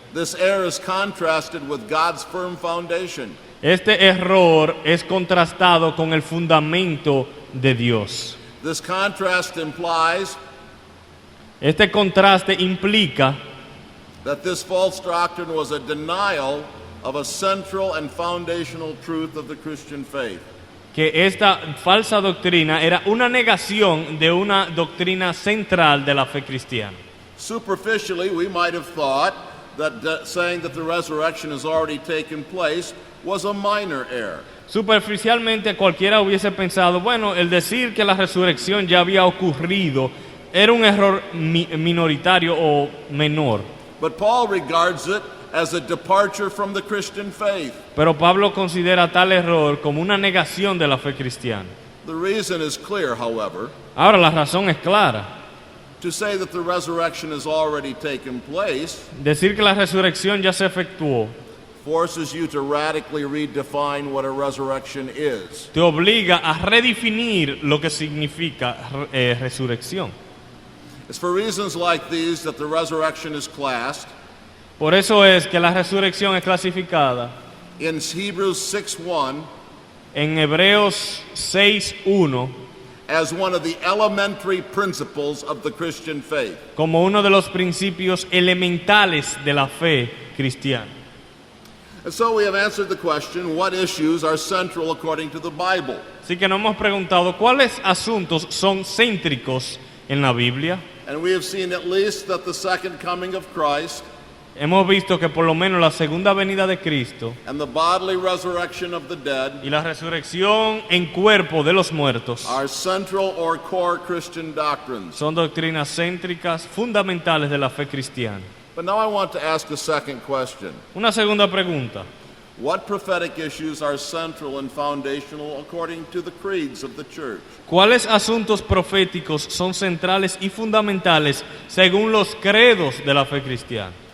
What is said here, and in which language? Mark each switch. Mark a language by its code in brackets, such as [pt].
[en] this error is contrasted with God's firm foundation. [es] este error es contrastado con el fundamento de Dios. [en] This contrast implies [es] Este contraste implica [en] that this false doctrine was a denial of a central and foundational truth of the Christian faith. [es] que esta falsa doctrina era una negación de una doctrina central de la fe cristiana. [en] Superficially, we might have thought that saying that the resurrection has already taken place was a minor error. [es] Superficialmente cualquiera hubiese pensado, bueno, el decir que la resurrección ya había ocurrido era un error minoritario o menor. [en] But Paul regards it as a departure from the Christian faith. [es] Pero Pablo considera tal error como una negación de la fe cristiana. [en] The reason is clear, however. [es] Ahora la razón es clara. [en] To say that the resurrection has already taken place [es] Decir que la resurrección ya se efectuó [en] forces you to radically redefine what a resurrection is. [es] te obliga a redefinir lo que significa resurrección. [en] It's for reasons like these that the resurrection is classed [es] Por eso es que la resurrección es clasificada [en] in Hebrews 6:1 [es] en Hebreos 6:1 [en] as one of the elementary principles of the Christian faith. [es] como uno de los principios elementales de la fe cristiana. [en] And so we have answered the question, what issues are central according to the Bible? [es] Así que nos hemos preguntado cuáles asuntos son céntricos en la Biblia. [en] And we have seen at least that the second coming of Christ [es] Hemos visto que por lo menos la segunda venida de Cristo [en] and the bodily resurrection of the dead [es] y la resurrección en cuerpo de los muertos [en] are central or core Christian doctrines. [es] son doctrinas céntricas fundamentales de la fe cristiana. [en] But now I want to ask a second question. [es] Una segunda pregunta. [en] What prophetic issues are central and foundational according to the creeds of the church? [es] ¿Cuáles asuntos proféticos son centrales y fundamentales según los credos de la fe cristiana?